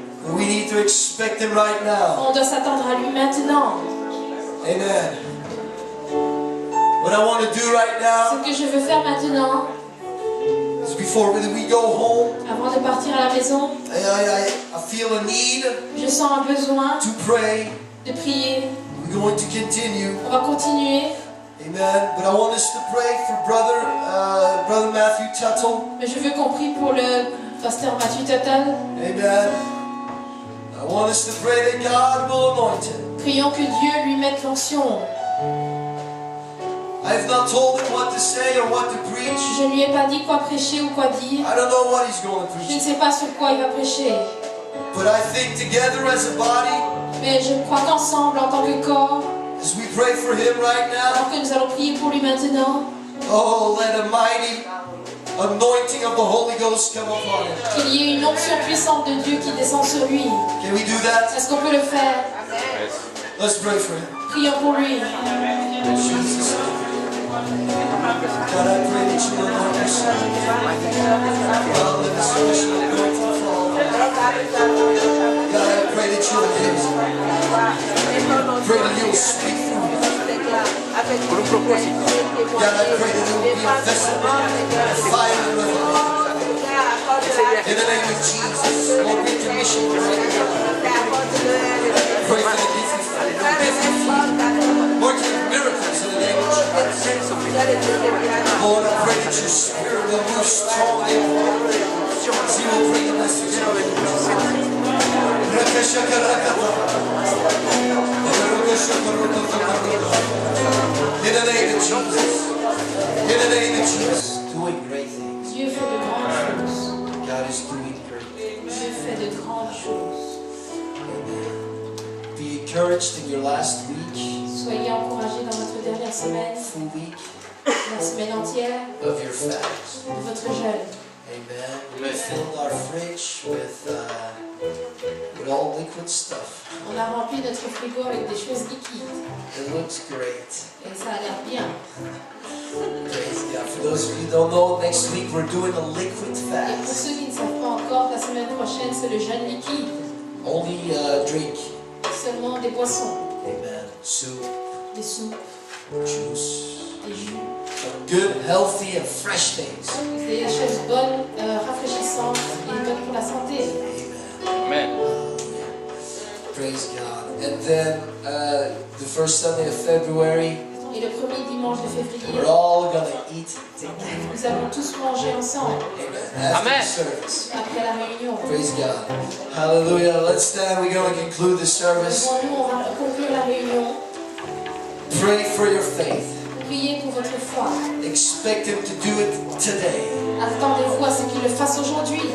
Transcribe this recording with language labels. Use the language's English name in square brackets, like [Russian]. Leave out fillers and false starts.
[English] We need to expect Him right now. [French] On doit s'attendre à lui maintenant. [English] Amen. What I want to do right [French] Ce [English] now [French] que je veux faire maintenant, [English] is before we go home, [French] avant de partir à la maison, [English] I feel a need [French] je sens un besoin [English] to pray. [French] de prier. [English] We're going to continue. [French] On va continuer, [English] Amen. But I want us to pray for Brother Matthew Tuttle. [French] mais je veux qu'on prie pour le pasteur Mathieu Total. [English] Amen. I want us to pray that God will anoint him. [French] Prions que Dieu lui mette l'onction. [English] I've not told him what to say or what to preach. [French] Je ne lui ai pas dit quoi prêcher ou quoi dire. [English] I don't know what he's going to [French] Je ne [English] preach. [French] sais pas sur quoi il va prêcher. [English] But I think together as a body, [French] Mais je crois qu'ensemble, en tant que corps, [English] as we pray for him right now, [French] alors que nous allons prier pour lui maintenant, [English] oh, let a mighty anointing of the Holy Ghost come upon him. [French] qu'il y ait une onction puissante de Dieu qui descend sur lui. [English] Can we do that? [French] Est-ce qu'on peut le faire? [English] Let's pray for him. [French] Prions pour lui. [English] In Jesus' name. God, I pray that you will anoint your son. God, let this special anointing fall. God, I pray that you will use him. Pray that you will speak through him. God, I pray that you will be a vessel of fire and revelation. In the name of Jesus, Lord, we commission you right now. Pray for the gift working miracles in the name of Jesus. Lord, I pray that your spirit will move strongly as you will bring the message. In the name of Jesus. In the name of Jesus. Doing great things. [French] Dieu fait de grandes choses. [English] God is doing great things. [French] Dieu fait de grandes choses. [English] Be encouraged in your last week, [French] Soyez encouragés dans votre dernière semaine, [English] full week [French] la semaine entière [English] of your fast. [French] de votre jeûne. [English] Amen. We filled our fridge with all liquid stuff. [French] On a rempli notre frigo avec des choses liquides. [English] It looks great. [French] Et ça a l'air bien. [English] Praise God. For those of you who don't know, next week we're doing a liquid [French] Et pour [English] fast. [French] ceux qui ne savent pas encore, la semaine prochaine, c'est le jeûne liquide. [English] Only drink. [French] Seulement des boissons, [English] Amen. Soup, [French] des soupes, [English] juice, [French] des jus, [English] some good, healthy, and fresh things. [French] des choses bonnes, rafraîchissantes et bonnes pour la santé. [English] Amen. Amen. Praise God. And then the first Sunday of February, [French] Et le premier dimanche de février, [English] we're all going to eat together. [French] nous allons tous manger ensemble [English] Amen. After Amen. the service. [French] après la réunion. [English] Praise God. Hallelujah. Let's stand. We're going to conclude the service. [French] Devant nous, on va conclure la réunion. [English] Pray for your faith. [French] Priez pour votre foi. [English] Expect Him to do it today. [French] Attendez-vous à ce qu'il le fasse aujourd'hui.